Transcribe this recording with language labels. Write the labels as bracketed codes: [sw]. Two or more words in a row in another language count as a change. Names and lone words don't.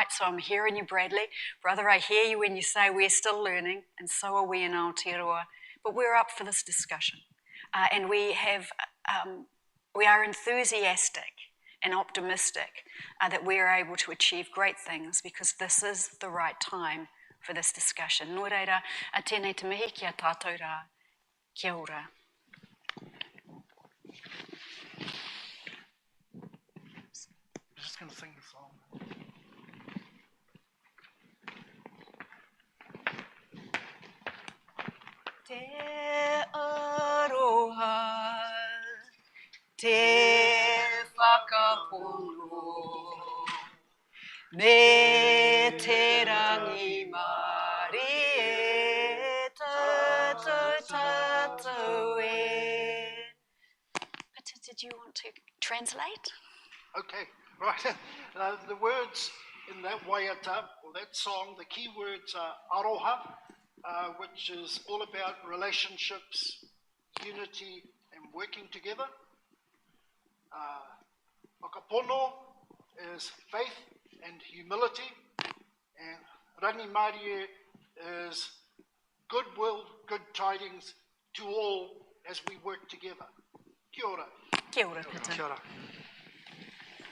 [en] So I'm hearing you, Bradley. Brother, I hear you when you say we're still learning, and so are we in Aotearoa. But we're up for this discussion. And we are enthusiastic and optimistic that we are able to achieve great things, because this is the right time for this discussion. [mi] Nō reira, a tēnei te mihi ki a tātou rā. Kia ora. [en] I'm just going to sing the song. [mi] Te aroha, te whakapono, me te rangi Māori e tātou e. [en] Peter, did you want to translate? Okay, right. The words in that waiata, or that song, the key words are aroha, which is all about relationships, unity, and working together. Whakapono is faith and humility, and [mi] rangi Māori [en] is goodwill, good tidings to all as we work together. [mi] Kia ora. Kia ora, Peter. Kia ora.